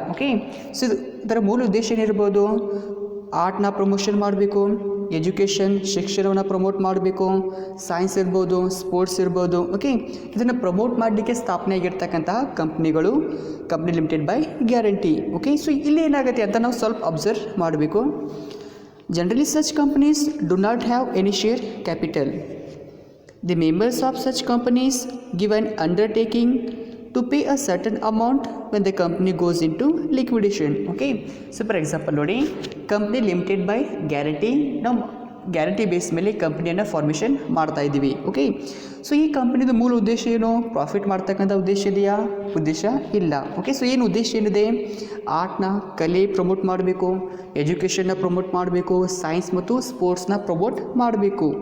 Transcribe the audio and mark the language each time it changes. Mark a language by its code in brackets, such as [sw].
[kn] Okay, so ಇದರ ಮೂಲ ಉದ್ದೇಶ ಏನಿರ್ಬೋದು, ಆರ್ಟ್ನ ಪ್ರಮೋಷನ್ ಮಾಡಬೇಕು, ಎಜುಕೇಷನ್ ಶಿಕ್ಷಣವನ್ನು ಪ್ರಮೋಟ್ ಮಾಡಬೇಕು, ಸೈನ್ಸ್ ಇರ್ಬೋದು, ಸ್ಪೋರ್ಟ್ಸ್ ಇರ್ಬೋದು. ಓಕೆ, ಇದನ್ನು ಪ್ರಮೋಟ್ ಮಾಡಲಿಕ್ಕೆ ಸ್ಥಾಪನೆ ಆಗಿರ್ತಕ್ಕಂತಹ ಕಂಪ್ನಿಗಳು company limited by guarantee. Okay, so ಇಲ್ಲಿ ಏನಾಗುತ್ತೆ ಅಂತ ನಾವು ಸ್ವಲ್ಪ ಅಬ್ಸರ್ವ್ ಮಾಡಬೇಕು. [en] Generally such companies do not have any share capital. The members of such companies give an undertaking to pay a certain amount when the company goes into liquidation. Okay, so for example [kn] ನೋಡಿ, company limited by guarantee ನಾವು guarantee base ಮೇಲೆ ಕಂಪ್ನಿಯನ್ನು formation ಮಾಡ್ತಾ ಇದ್ದೀವಿ. Okay, so ಈ ಕಂಪ್ನಿದು ಮೂಲ ಉದ್ದೇಶ ಏನು? ಪ್ರಾಫಿಟ್ ಮಾಡ್ತಕ್ಕಂಥ ಉದ್ದೇಶ ಇದೆಯಾ? ಉದ್ದೇಶ ಇಲ್ಲ. ಓಕೆ, ಸೊ ಏನು ಉದ್ದೇಶ ಏನಿದೆ? ಆರ್ಟ್ನ, ಕಲೆ ಪ್ರಮೋಟ್ ಮಾಡಬೇಕು, ಎಜುಕೇಷನ್ನ ಪ್ರಮೋಟ್ ಮಾಡಬೇಕು, ಸೈನ್ಸ್ ಮತ್ತು ಸ್ಪೋರ್ಟ್ಸ್ನ ಪ್ರಮೋಟ್ ಮಾಡಬೇಕು.